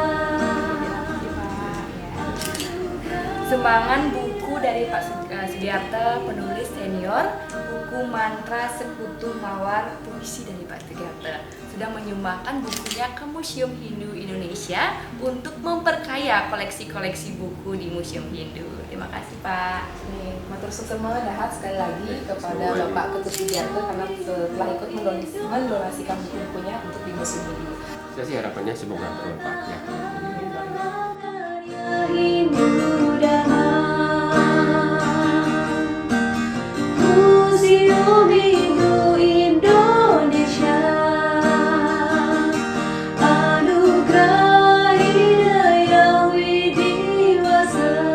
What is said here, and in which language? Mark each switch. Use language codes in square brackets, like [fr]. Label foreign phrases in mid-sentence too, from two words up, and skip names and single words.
[id] Sumbangan buku dari Pak Sugiarto, penulis senior, buku Mantra Sekutu Mawar, puisi dari Pak Sugiarto, sudah menyumbangkan bukunya ke Museum Hindu Indonesia untuk memperkaya koleksi-koleksi buku di Museum Hindu. Terima kasih Pak. Nih, [ban] matur sukma dahat [id] sekali lagi kepada Bapak Ketut Sugiarto karena telah ikut mendonasikan buku-bukunya untuk di Museum Hindu. Saya sih harapannya semoga bermanfaat ya. Karya Hindu Dhamma. Museum Hindu Indonesia Anugerah Hidayah Widiwasa.